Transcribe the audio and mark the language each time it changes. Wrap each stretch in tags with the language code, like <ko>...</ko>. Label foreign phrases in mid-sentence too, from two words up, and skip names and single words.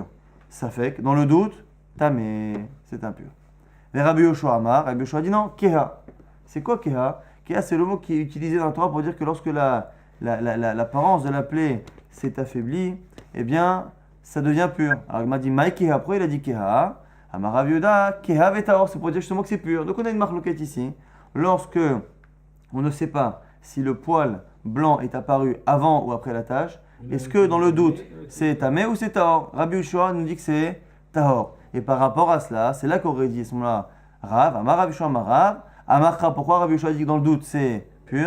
<fr>Ça fait que dans le doute, tamé, c'est impur. Et Rabbi Yoshua Amar, Rabbi Yoshua dit non, keha. C'est quoi keha? Keha, c'est le mot qui est utilisé dans le Torah pour dire que lorsque l'apparence de la plaie s'est affaiblie, eh bien, ça devient pur. Alors il m'a dit</fr> <he>מאי כהה,</he> <fr>après il a dit keha.</fr> <he>אמר רב יהודה, כהה וטהור,</he> <fr>c'est pour dire justement que c'est pur. Donc on a une marloquette ici. Lorsque on ne sait pas si le poil blanc est apparu avant ou après la tache, est-ce que dans le doute c'est tamé ou c'est tahor? Rabbi Yoshua nous dit que c'est tahor. Et par rapport à cela, c'est là qu'aurait dit à ce moment-là Rav,</fr> <he>אמר רב יהושע אמר רב, אמרך,</he> <fr>pourquoi Rabbi Yoshua dit que dans le doute c'est pur?</fr>